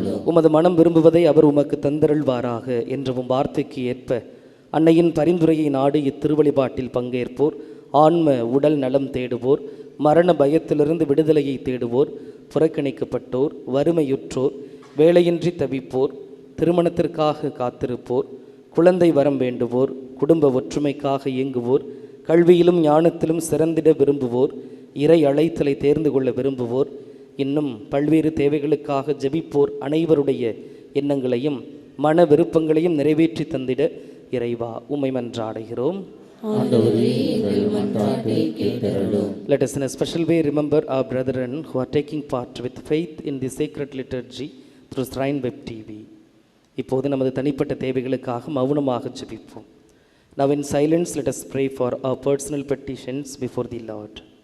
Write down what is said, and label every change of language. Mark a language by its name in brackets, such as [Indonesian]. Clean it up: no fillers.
[Tamil] உமது மனம் விரும்புவதை அவர் உமக்கு தந்தருள்வாராக என்ற வார்த்தைக்கு ஏற்ப அன்னையின் பரிந்துரையை நாடு இத்திருவழிபாட்டில் பங்கேற்போர், ஆன்ம உடல் நலம் தேடுவோர், மரண பயத்திலிருந்து விடுதலையை தேடுவோர், புறக்கணிக்கப்பட்டோர், வறுமையுற்றோர், வேலையின்றி தவிப்போர், திருமணத்திற்காக காத்திருப்போர், குழந்தை வரம் வேண்டுவோர், குடும்ப ஒற்றுமைக்காக இயங்குவோர், கல்வியிலும் ஞானத்திலும் சிறந்திட விரும்புவோர், இறை அழைத்தலை தேர்ந்து கொள்ள விரும்புவோர், இன்னும் பல்வேறு தேவைகளுக்காக ஜெபிப்போர் அனைவருடைய எண்ணங்களையும் மன விருப்பங்களையும் நிறைவேற்றி தந்திட இறைவா உம்மை மன்றாடுகிறோம். [English] Let us in a special way remember our brethren who are taking part with faith in the sacred liturgy through Shrine Web TV. [Tamil] இப்போது நமது தனிப்பட்ட தேவைகளுக்காக மௌனமாக ஜெபிப்போம். [English] Now in silence let us pray for our personal petitions before the Lord.